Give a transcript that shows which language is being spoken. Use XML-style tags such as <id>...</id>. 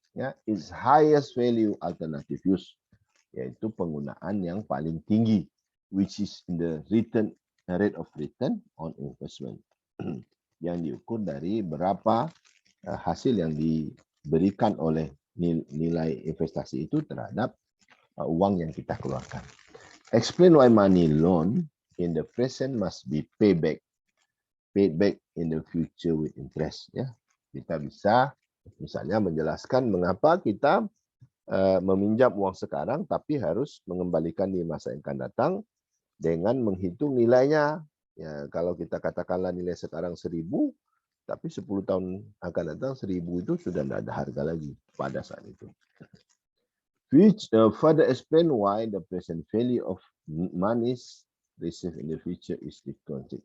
<id>ya,</id> <en>its highest value alternative use,</en> <id>yaitu penggunaan yang paling tinggi,</id> <en>which is the rate of return on investment,</en> <id>yang diukur dari berapa hasil yang diberikan oleh nilai investasi itu terhadap uang yang kita keluarkan.</id> <en>Explain why money loan in the present must be paid back in the future with interest.</en> <id>Ya, kita bisa misalnya menjelaskan mengapa kita meminjam uang sekarang tapi harus mengembalikan di masa yang akan datang dengan menghitung nilainya. Ya, kalau kita katakanlah nilai sekarang 1.000, tapi 10 tahun akan datang 1.000 itu sudah tidak ada harga lagi pada saat itu.</id> <en>Which further explain why the present value of monies received in the future is discounted.</en>